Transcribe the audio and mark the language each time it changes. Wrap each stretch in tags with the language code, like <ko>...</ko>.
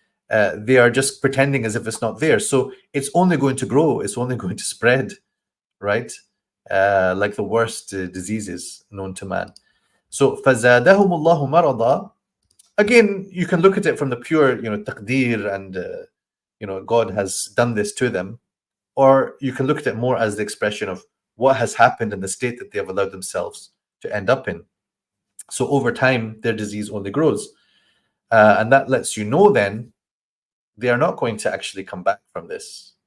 <en>They are just pretending as if it's not there. So it's only going to grow. It's only going to spread, right? Like the worst diseases known to man. So</en> <ar>فَزَادَهُمُ اللَّهُ مَرَضًا.</ar> <en>Again, you can look at it from the pure, taqdeer, and God has done this to them. Or you can look at it more as the expression of what has happened in the state that they have allowed themselves to end up in. So over time, their disease only grows. And that lets you know then they are not going to actually come back from this.</en>